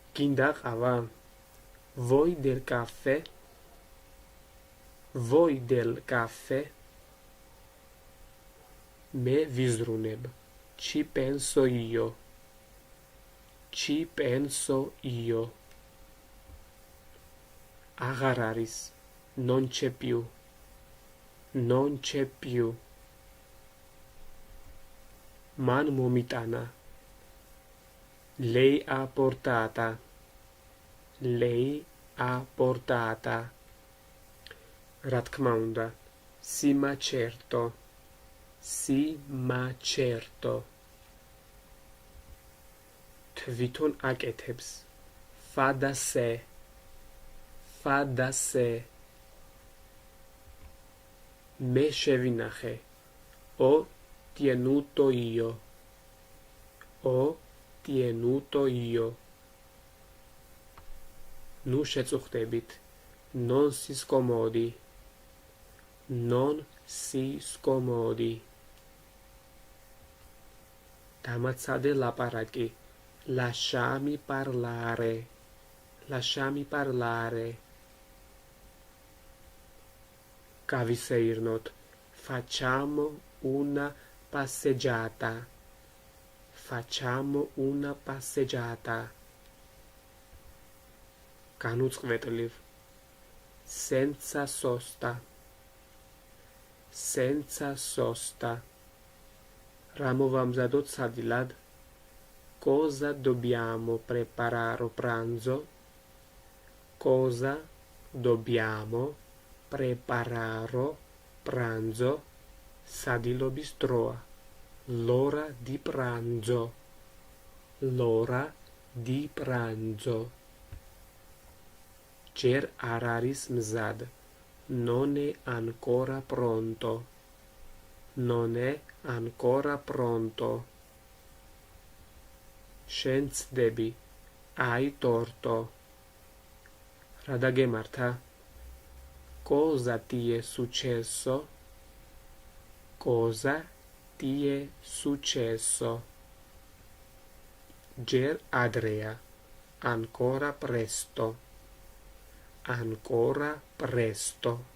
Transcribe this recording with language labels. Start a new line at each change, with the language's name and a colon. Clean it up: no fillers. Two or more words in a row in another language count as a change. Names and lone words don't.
Georgian: გინდა ყავა?
Italian: Vuoi del caffè? Vuoi del caffè?
Georgian: მე ვიზრუნებ.
Italian: Ci penso io. Ci penso io.
Georgian: აღარ არის.
Italian: Non c'è più. Non c'è più.
Georgian: მან მომიტანა.
Italian: Lei ha portata. Lei ha portata.
Georgian: Რა თქმა უნდა.
Italian: Sì ma certo. Sì ma certo.
Georgian: თვითონ აკეთებს.
Italian: Fa da sé. Fa da sé.
Georgian: Me შევინახე.
Italian: Ho tenuto io. Ho tenuto io.
Georgian: Nu შეწუხდებით.
Italian: Non si scomodi. Non si scomodi.
Georgian: დამაცადე ლაპარაკი.
Italian: Lasciami parlare. Lasciami parlare.
Georgian: Გავისეირნოთ.
Italian: Facciamo una passeggiata. Facciamo una passeggiata.
Georgian: განუწყვეტლივ.
Italian: Senza sosta. Senza sosta.
Georgian: რა მოვამზადოთ სადილად?
Italian: Cosa dobbiamo preparare pranzo? Cosa dobbiamo preparare pranzo?
Georgian: სადილობის დროა.
Italian: L'ora di pranzo. L'ora di pranzo.
Georgian: ჯერ არ არის მზად.
Italian: Non è ancora pronto. Non è ancora pronto.
Georgian: შენ ცდები.
Italian: Hai torto.
Georgian: რა დაგემართა?
Italian: Cosa ti è successo? Cosa ti è successo?
Georgian: Ჯერ ადრეა.
Italian: Ancora presto. Ancora presto.